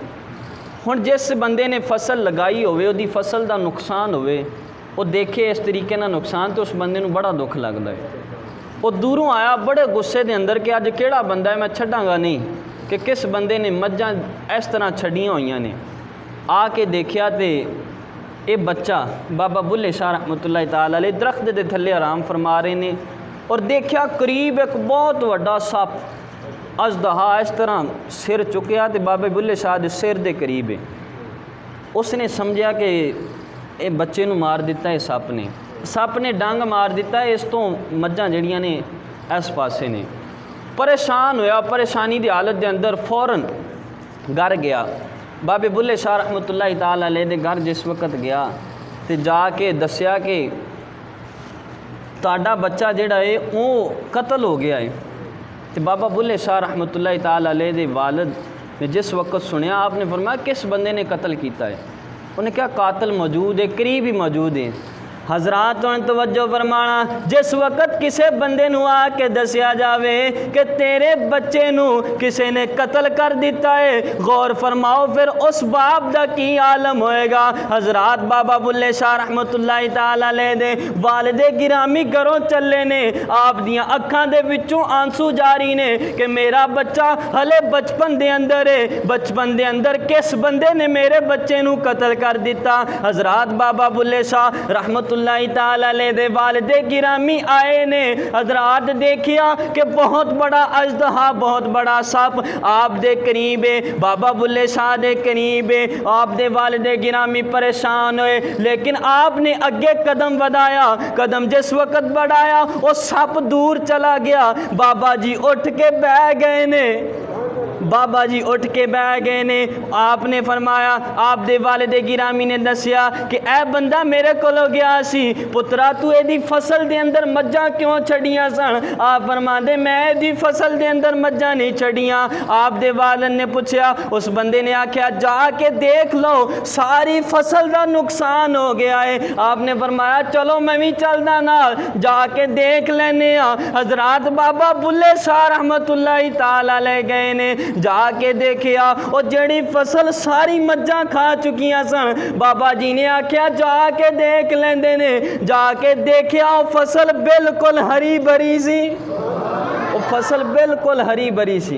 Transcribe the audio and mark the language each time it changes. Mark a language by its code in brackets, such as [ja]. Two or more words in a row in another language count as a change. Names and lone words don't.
[pa] ہُݨ جس بندے نے فصل لگائی ہووے، اوہدی فصل کا نقصان ہووے، وہ دیکھے اس طریقے نا نقصان، تو اس بندے نوں بڑا دکھ لگتا ہے. وہ دوروں آیا بڑے غصے کے اندر کہ اج کہڑا بندہ ہے، میں چھڈاں گا نہیں کہ کس بندے نے مجھاں اس طرح چھڈیاں ہوئیاں نے. آ کے دیکھیا تو یہ بچہ بابا بلھے شاہ رحمۃ اللہ تعالیٰ علیہ درخت کے تھلے آرام فرما رہے نے، اور دیکھیا قریب ایک بہت وڈا سپ اژدہا اس طرح سر چکیا تو بابے بلھے شاہ کے سر کے قریب ہے. اس نے سمجھا کہ یہ بچے نوں مار دتا ہے سپ نے ڈنگ مار دتا ہے. اس تو مجھاں جڑیاں نے اس پاسے نے۔ پریشان ہویا، پریشانی کی حالت کے اندر فوراً گھر گیا. بابے بلھے شاہ رحمۃ اللہ تعالیٰ علیہ دے گھر جس وقت گیا تو جا کے دسیا کہ تاڈا بچہ جہڑا ہے وہ قتل ہو گیا ہے. تو بابا بلھے شاہ رحمۃ اللہ تعالیٰ علیہ دے والد نے جس وقت سنیا، آپ نے فرمایا کس بندے نے قتل کیا ہے. [ur] انہیں کیا قاتل موجود ہے، قریب ہی موجود ہے. [pa] حضرات ہُݨ توجہ فرمانا، جس وقت کسی بندے نوں آ کے دسیا جاوے کہ تیرے بچے نوں کسی نے قتل کر دتا ہے، غور فرماؤ فیر اس باپ دا کی عالم ہووے گا. حضرات بابا بلھے شاہ رحمۃ اللہ تعالیٰ علیہ دے والدِ گرامی گھروں چلے نے، آپ دیاں اکھاں دے وچوں آنسو جاری نے کہ میرا بچہ ہلے بچپن دے اندر ہے، بچپن دے اندر کس بندے نے میرے بچے نوں قتل کر دتا. حضرات بابا بلھے شاہ رحمۃ اللہ تعالیٰ علیہ دے والدِ گرامی آئے نے. حضرات دیکھیا کہ بہت بڑا اژدہا، بہت بڑا سپ آپ دے قریب ہے، بابا بلھے شاہ دے قریب ہے. آپ دے والدِ گرامی پریشان ہوئے، لیکن آپ نے اگے قدم بڑھایا. [ur] قدم جس وقت بڑھایا وہ سپ دور چلا گیا. [pa] بابا جی اٹھ کے بہہ گئے نے، بابا جی اٹھ کے بہہ گئے نے. آپ نے فرمایا، آپ دے والدِ گرامی نے دسیا کہ اے بندہ میرے کولوں گیا سی، پترا تو ایدی فصل دے اندر مجھاں کیوں چھڈیاں سن. آپ فرماتے میں ایدی فصل دے اندر مجھاں نہیں چھڈیاں. آپ دے والد نے پوچھا، اس بندے نے آکھیا جا کے دیکھ لو ساری فصل کا نقصان ہو گیا ہے. آپ نے فرمایا چلو میں بھی چلدا نال، جا کے دیکھ لینے. حضرات بابا بلھے شاہ رحمۃ اللہ تعالیٰ علیہ گئے نے، جا کے دیکھیا اور جڑی فصل ساری مجھاں کھا چکیاں سن. بابا جی نے آکھیا جا کے دیکھ لیندے نے. جا کے دیکھیا وہ فصل بالکل ہری بھری سی، وہ فصل بالکل ہری بھری سی.